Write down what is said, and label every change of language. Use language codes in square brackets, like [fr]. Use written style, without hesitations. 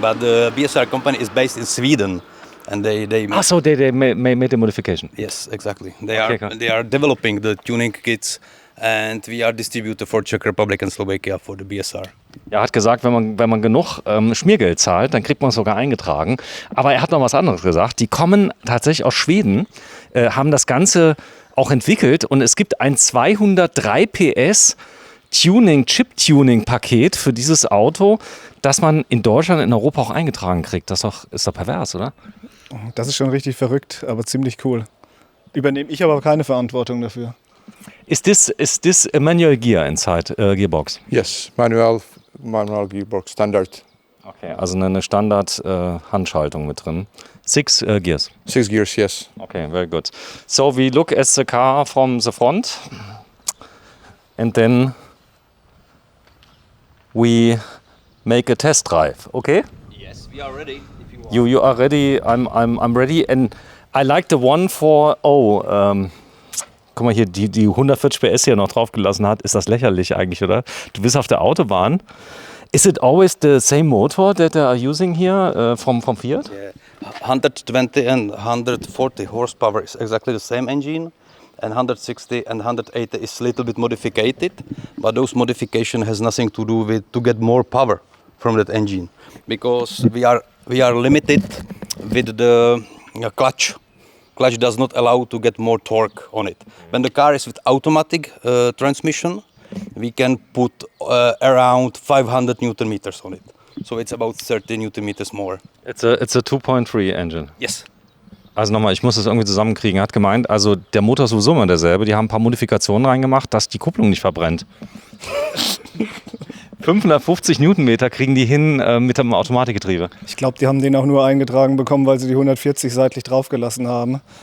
[en] But the BSR company is based in Sweden, and they So they made the modification. yes, exactly. Okay. They are developing the tuning kits, and we are distributor for Czech Republic and Slovakia for the BSR. [de] Er hat gesagt, wenn man genug Schmiergeld zahlt, dann kriegt man es sogar eingetragen. Aber er hat noch was anderes gesagt. Die kommen tatsächlich aus Schweden, haben das Ganze auch entwickelt und es gibt ein 203 PS Chip-Tuning-Paket für dieses Auto, das man in Deutschland, in Europa auch eingetragen kriegt. Das ist doch pervers, oder? Das ist schon richtig verrückt, aber ziemlich cool. Übernehme ich aber keine Verantwortung dafür. [en] Is this a manual gear inside gearbox? Yes, manual gearbox standard. [de] Okay, also eine Standard Handschaltung mit drin. [en] 6 gears. 6 gears, yes. Okay, very good. So we look at the car from the front and then we make a test drive, okay? Yes, we are ready. If you want. You are ready, I'm ready and I like the one for, [de] guck mal hier, die 140 PS hier noch drauf gelassen hat, ist das lächerlich eigentlich, oder? Du bist auf der Autobahn. [en] Is it always the same motor that they are using here from Fiat? Yeah. 120 and 140 horsepower is exactly the same engine, and 160 and 180 is a little bit modified, but those modification has nothing to do with to get more power from that engine, because we are limited with the clutch. Clutch does not allow to get more torque on it. When the car is with automatic transmission, we can put around 500 Newton meters on it. So it's about 30 Newton meters more. It's a 2.3 engine. Yes. [de] Also nochmal, ich muss das irgendwie zusammenkriegen. Er hat gemeint, also der Motor ist sowieso immer derselbe. Die haben ein paar Modifikationen reingemacht, dass die Kupplung nicht verbrennt. 550 Newtonmeter kriegen die hin mit dem Automatikgetriebe. Ich glaube, die haben den auch nur eingetragen bekommen, weil sie die 140 seitlich draufgelassen haben.